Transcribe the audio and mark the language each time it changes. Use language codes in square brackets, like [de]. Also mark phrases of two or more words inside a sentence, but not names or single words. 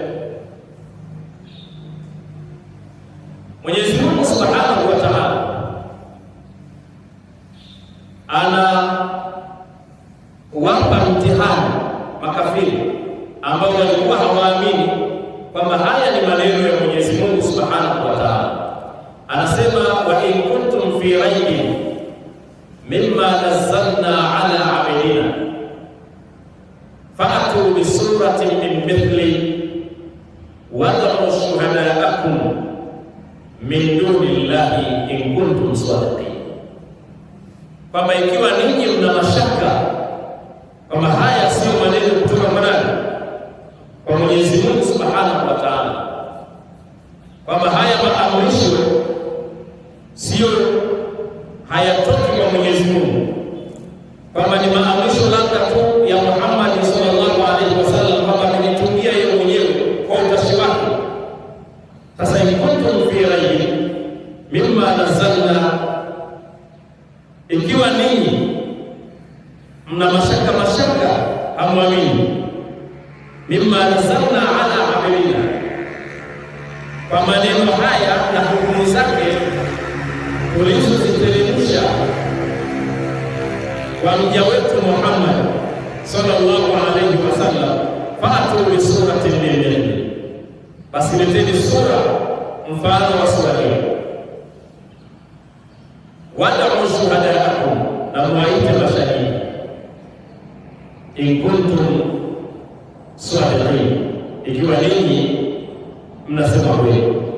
[sw] Mwenyezi Mungu [ar] سبحانه وتعالى [sw] ana wapa mtihani makafiri ambao walikuwa hawaamini kwamba haya ni maneno ya Mwenyezi Mungu [ar] سبحانه وتعالى. Anasema, وإن كنتم في ريب مما نزلنا على عبدنا فأتوا بسورة من مثله وادعوا شهداءكم من دون الله إن كنتم صادقين. [sw] Kwamba ikiwa ninyi mna mashaka kwamba haya sio maneno kutoka kwa nani? Kwa Mwenyezi Mungu [ar] سبحانه وتعالى, [sw] kwamba haya maamrisho sio hayatoki kwa Mwenyezi Mungu, kwamba ni maamrisho labda tu ya Muhammad [ar] صلى الله عليه وسلم, [sw] kwamba amejitungia yeye mwenyewe kwa utashi wake. [ar] Sasa إن كنتم في ريب مما نزلنا, [sw] ikiwa ninyi mna mashaka hamwamini, [ar] مما نزلنا على عبدنا, [sw] kwa maneno haya na hukumu zake tulizoziteremsha kwa mja wetu Muhammad [ar] صلى الله عليه وسلم, فأتوا بسورة من مثله, [sw] basi leteni sura mfano wa sura hii, [ar] وادعوا شهداءكم, [sw] na muwaite mashahidi, [ar] إن كنتم صادقين, [sw] ikiwa ninyi mnasema kweli.